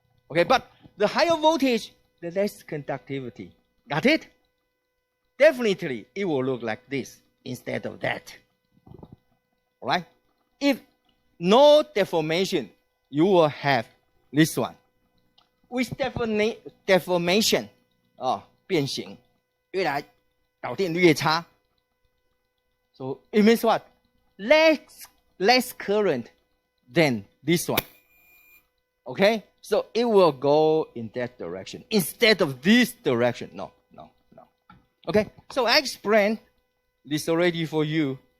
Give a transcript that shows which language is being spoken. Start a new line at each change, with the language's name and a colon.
English: Okay, but the higher voltage, the less conductivity. Got it? Definitely, it will look like this instead of that. All right? If no deformation, you will have this one. With deformation,
Chinese: 变形，越来导电率越差。
English: So it means what? Less current than this one. Okay? So it will go in that direction instead of this direction. No. Okay? So I explained this already for you.